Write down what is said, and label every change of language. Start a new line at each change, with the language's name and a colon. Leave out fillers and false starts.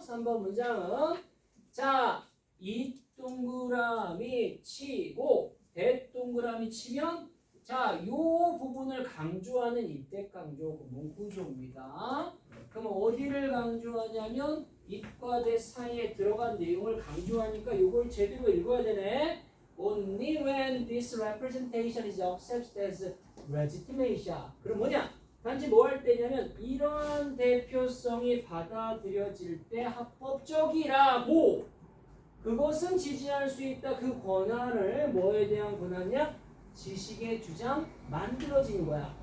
Korean: 3번 문장은 자, 이 동그라미 치고 대 동그라미 치면 자, 요 부분을 강조하는 이때 강조 구문 구조입니다. 그럼 어디를 강조하냐면 it과 that 사이에 들어간 내용을 강조하니까 요걸 제대로 읽어야 되네.
English: Only when this representation is accepted as legitimation.
Korean: 그럼 뭐냐? 단지 뭐 할 때냐면 이러한 대표성이 받아들여질 때 합법적이라고 그것은 지지할 수 있다. 그 권한을 뭐에 대한 권한이냐? 지식의 주장 만들어진 거야.